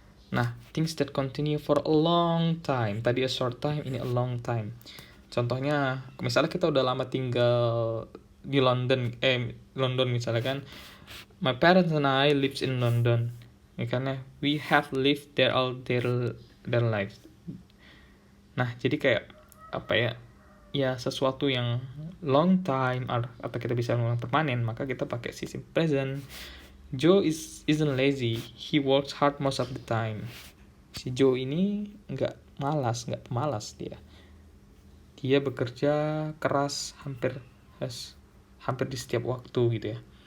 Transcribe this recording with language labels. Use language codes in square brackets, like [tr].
[id] Nah, [en] things that continue for a long time. [id] Tadi [en] a short time, [id] ini [en] a long time. [id] Contohnya, misalnya kita udah lama tinggal di London misalnya kan. [en] My parents and I lives in London. [id] Ya, karena [en] we have lived there all their lives. [id] Nah, jadi kayak ya sesuatu yang [en] long time [id] atau kita bisa ngomong permanen, maka kita pakai simple present. [en] Joe isn't lazy, he works hard most of the time. [id] Si Joe ini nggak malas dia bekerja keras hampir di setiap waktu gitu ya.